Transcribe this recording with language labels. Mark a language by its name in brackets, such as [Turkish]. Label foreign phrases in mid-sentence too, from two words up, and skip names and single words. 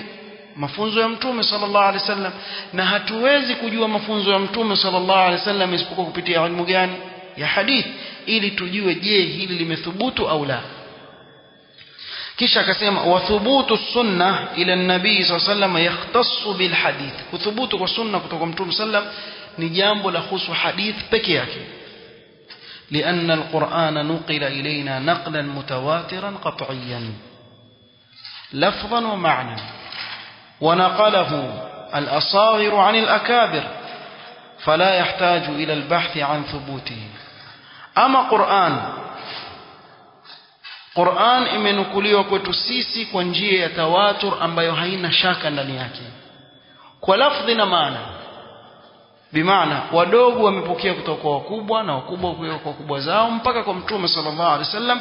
[Swahili] Mafunzo ya Mtume [Arabic] صلى الله عليه وسلم. [Swahili] Na hatuwezi kujua mafunzo ya Mtume [Arabic] صلى الله عليه وسلم [Swahili] isipokuwa kupitia ilmu gani? Ya hadith, ili tujue je hili limethubutu au la. Kisha akasema [Arabic] وثبوت السنة إلى النبي صلى الله عليه وسلم يختص بالحديث, [Swahili] kuthubutu kwa sunna kutoka Mtume sallam ni jambo la husu hadith peke yake. [Arabic] لأن القرآن نقل إلينا نقلا متواترا قطعيا لفظا ومعنى، ونقله الأصاغر عن الأكابر، فلا يحتاج إلى البحث عن ثبوته. [Swahili] أما Qur'an imenukuliwa kwetu sisi kwa njia ya tawatur ambayo haina shaka ndani yake, kwa lafdhi na maana. Bimaana wadogo wamepokea kutoka kwa wakubwa na wakubwa kutoka kwa wakubwa zao mpaka kwa Mtume [Arabic] صلى الله عليه وسلم.